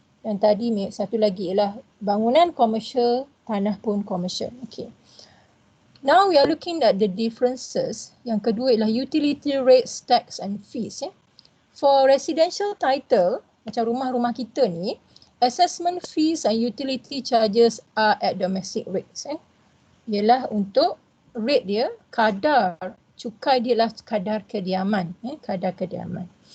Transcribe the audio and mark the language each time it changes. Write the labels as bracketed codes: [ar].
[ms] Dan tadi satu lagi ialah bangunan komersial, tanah pun komersial. Okay. [en] Now we are looking at the differences. [ms] Yang kedua ialah [en] utility rates, tax and fees. For residential title, [ms] macam rumah-rumah kita ni, [en] assessment fees and utility charges are at domestic rates. [ms] Ialah untuk rate dia, kadar cukai dia lah kadar kediaman. Kadar kediaman.